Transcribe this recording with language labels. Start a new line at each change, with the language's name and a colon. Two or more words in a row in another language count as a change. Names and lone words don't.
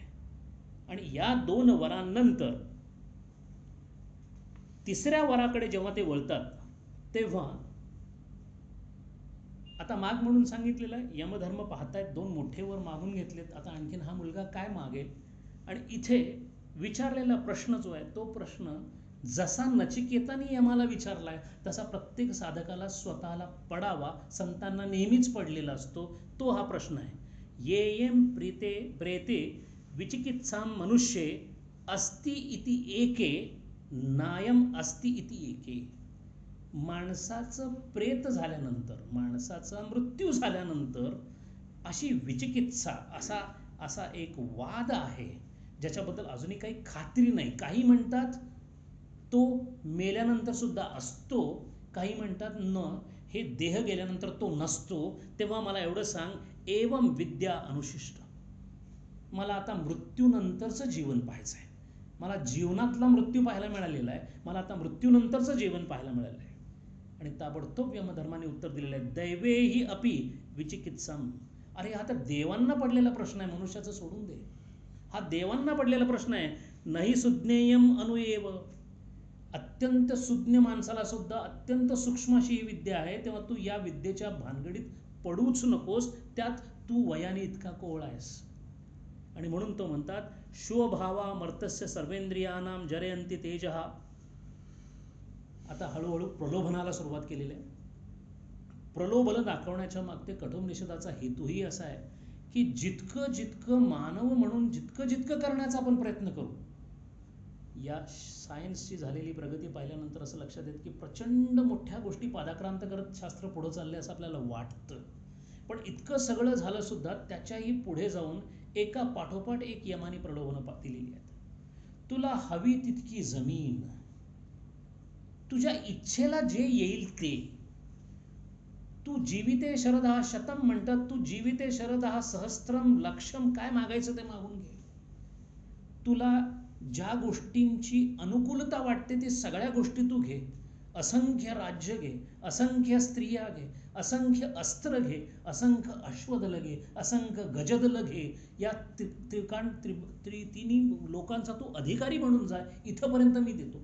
Marathi: आणि या 2 वरांनंतर तिसऱ्या वराकडे जेव्हा ते वळतात तेव्हा आता माग म्हणून सांगितलेलं आहे, यमधर्म पाहतायत 2 मोठे वर मागून घेतलेत, आता आणखीन हा मुलगा काय मागेल. आणि इथे विचारलेला प्रश्न जो आहे तो प्रश्न जसा नचिकेताने यमाला विचारलाय तसा प्रत्येक साधकाला स्वतःला पडावा, संतांना नेहमीच पडलेला असतो, तो हा प्रश्न आहे.
Sanskrit: येयम प्रीते प्रेते विचिकित्साम मनुष्ये अस्ति इति एके नायम अस्ति इति एके.
Marathi: माणसाचं प्रेत झाल्यानंतर, माणसाचा मृत्यू झाल्यानंतर अशी विचिकित्सा, असा एक वाद आहे ज्याच्याबद्दल अजूनही काही खात्री नाही. काही म्हणतात तो मेल्यानंतर सुद्धा असतो, काही म्हणतात न, हे देह गेल्यानंतर तो नसतो. तेव्हा मला एवढं सांग,
Sanskrit: एवम विद्या अनुशिष्ट,
Marathi: मला आता मृत्यूनंतरचं जीवन पाहायचं आहे. मला जीवनातला मृत्यू पाहायला मिळालेला आहे, मला आता मृत्यूनंतरचं जीवन पाहायला मिळालं आहे. आणि ताबडतोब यमधर्माने उत्तर दिलेलं आहे,
Sanskrit: दैवेही अपि विचिकित्साम.
Marathi: अरे हा तर देवांना पडलेला प्रश्न आहे, मनुष्याचं सोडून दे, हा देवांना पडलेला प्रश्न आहे.
Sanskrit: नाही सुज्ञेयम अनुएव,
Marathi: अत्यंत सुज्ञ माणसाला सुद्धा अत्यंत सूक्ष्म अशी ही विद्या आहे, तेव्हा तू या विद्येच्या भानगडीत पडूच नकोस, त्यात तू वयाने इतका कोवळा आहेस. आणि म्हणून तो म्हणतात,
Sanskrit: श्वभावा मर्तस्य सर्वेंद्रियानाम जरयंती तेजः.
Marathi: आता हळूहळू प्रलोभनाला सुरुवात केलेली आहे. प्रलोभन दाखवण्याच्या मागते कठोर निषेधाचा हेतूही असा आहे की जितकं जितकं मानव म्हणून जितकं करण्याचा आपण प्रयत्न करू, या सायन्सची झालेली प्रगती पाहिल्यानंतर असं लक्षात येतं की प्रचंड मोठ्या गोष्टी पादाक्रांत करत शास्त्र पुढे चालले असं आपल्याला वाटतं. पण इतकं सगळं झालं सुद्धा त्याच्याही पुढे जाऊन एका पाठोपाठ एक यमानी प्रलोभनं दिलेली आहेत. तुला हवी तितकी जमीन, तुझ्या इच्छेला जे येईल ते, तू
Sanskrit: जीविते शरदः शतम
Marathi: म्हणतात, तू
Sanskrit: जीविते शरदः सहस्त्रम लक्षम,
Marathi: काय मागायचं ते मागून घे. तुला ज्या गोष्टींची अनुकूलता वाटते ते सगळ्या गोष्टी तू घे. असंख्य राज्य घे, असंख्य स्त्रिया घे, असंख्य अस्त्र घे, असंख्य अश्वदल घे, असंख्य गजदल घे. या तिन्ही लोकांचा तू अधिकारी म्हणून जा, इथंपर्यंत मी देतो.